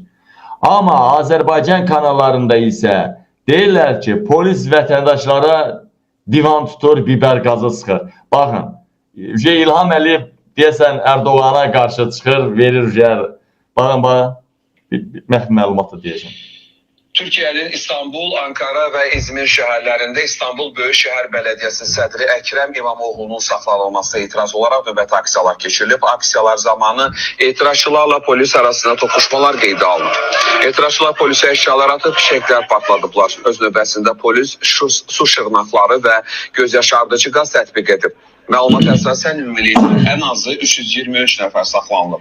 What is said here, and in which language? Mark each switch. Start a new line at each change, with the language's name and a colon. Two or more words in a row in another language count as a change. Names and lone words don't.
Azerbaijani: Amma Azərbaycan kanallarında isə deyirlər ki, polis vətəndaşlara divan tutur,
Turkish: biber gazı
Azerbaijani: sıxır. Baxın, İlham Əliyev deyəsən Erdoğan'a qarşı çıxır, verir yer. Baxın, məlumatı deyəcəm.
Turkish: Türkiye'nin İstanbul, Ankara ve İzmir şehirlerinde
Azerbaijani: İstanbul Büyükşehir Belediyesi sədri Ekrem İmamoğlu'nun saxlanılmasına
Turkish: itiraz olarak
Azerbaijani: növbəti aksiyalar keçirilib. Aksiyalar zamanı etirazçılarla polis arasında toqquşmalar qeydə alınıb. Etirazçılar polisə əşyalar atıb, fişənglər partladıblar. Öz növbəsində polis su şırnaqları və göz yaşardıcı qaz tətbiq edib. Məlumat əsasən ümumilikdə ən azı 323 nəfər saxlanılıb.